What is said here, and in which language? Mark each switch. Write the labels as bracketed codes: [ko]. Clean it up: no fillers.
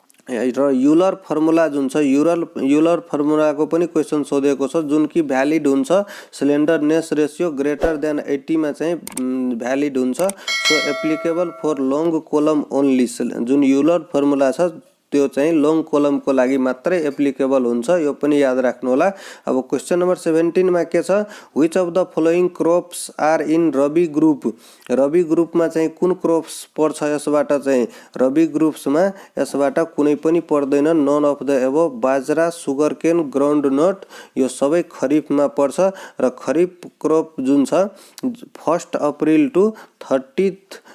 [ne] र Euler formula जुन छ, युलर फर्मुलाको पनि क्वेशन सोधेको छ, जुन कि भ्यालिड हुन्छ स्लेन्डरनेस रेशियो ग्रेटर देन 80 मा चाहिँ भ्यालिड हुन्छ। [en] so applicable for long column only, [ne] जुन युलर फर्मुला छ त्यो चाहिँ लङ कोलम को लागि मात्रै एप्लिकेबल हुन्छ, यो पनि याद राख्नु होला। अब क्वेशन नम्बर 17 मा के छ, [en] Which of the following crops are in rabi group. [ne] रबी ग्रुपमा चाहिँ कुन क्रॉप्स पर्छ, यसबाट चाहिँ रबी ग्रुप्समा यसबाट कुनै पनि पर्दैन, [en] None of the above. [ne] बाजरा, सुगरकेन, ग्राउन्डनट यो सबै खरीफमा पर्छ र खरीफ क्रॉप जुन छ 1 अप्रिल टु 30